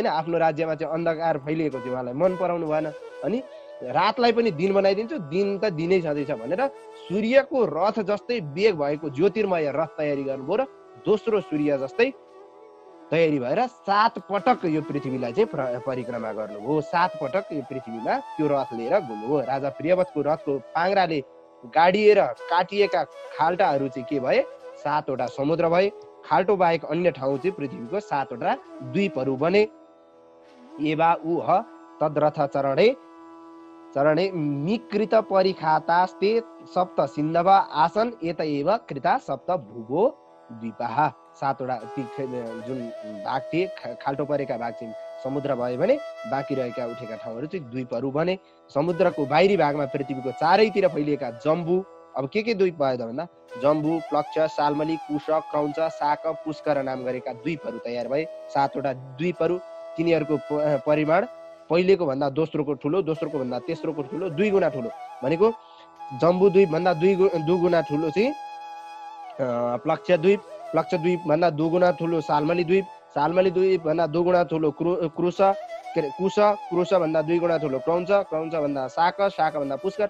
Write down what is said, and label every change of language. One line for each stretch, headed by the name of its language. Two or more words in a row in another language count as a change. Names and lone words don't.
Nepali: आफ्नो राज्यमा चाहिँ अन्धकार फैलिएको थियो, उहाँलाई मन पराउनु भएन। अनि रातलाई पनि दिन बनाइदिन्छु, दिन त दिनै छँदैछ भनेर सूर्यको रथ जस्तै वेग भएको ज्योतिर्मय रथ तयारी गर्नुभयो र दोस्रो सूर्य जस्तै तयारी भएर 7 पटक यो पृथ्वीलाई चाहिँ परिक्रमा गर्नुभयो। 7 पटक यो पृथ्वीमा त्यो रथ लिएर घुम्नुभयो। राजा प्रियवतको रथको पाङ्राले गाडिएर काटिएका खाल्टाहरू चाहिँ के भए, 7 वटा समुद्र भए। खाल्टो बाहेक अन्य ठाउँ चाहिँ पृथ्वीको 7 वटा द्वीपहरू बने।
Sanskrit: एवा उह तद्रथ चरणे मिकृत परिखातास्ते सप्त सिन्धव आसन एत एव कृता सप्त भूगो द्वीपाः।
Nepali: 7 वटा जुन भाग थिए, खाल्टो परेका भाग चाहिँ समुद्र भयो भने बाँकी रहेका उठेका ठाउँहरू चाहिँ द्वीपहरू बने। समुद्रको बाहिरी भागमा पृथ्वीको चारैतिर फैलिएका जम्बू अब के द्वीप भयो त भन्दा जम्बू, प्लक्ष, सालमली, कुश, क्रौञ्च, शाक, पुष्कर नाम गरेका द्वीपहरू तयार भए। 7वटा द्वीपहरू, तिनीहरूको परिमाण पहिलेको भन्दा दोस्रोको ठुलो, दोस्रोको भन्दा तेस्रोको ठुलो, 2 गुणा ठुलो। भनेको जम्बू द्वीप भन्दा 2 गुणा ठुलो चाहिँ प्लक्ष द्वीप, प्लक्ष द्वीप भन्दा 2 गुणा ठुलो सालमली द्वीप, सालमली द्वीप भन्दा 2 गुणा ठुलो कुश, कुश भन्दा 2 गुणा ठुलो क्रौञ्च, क्रौञ्च भन्दा शाक, शाक भन्दा पुष्कर।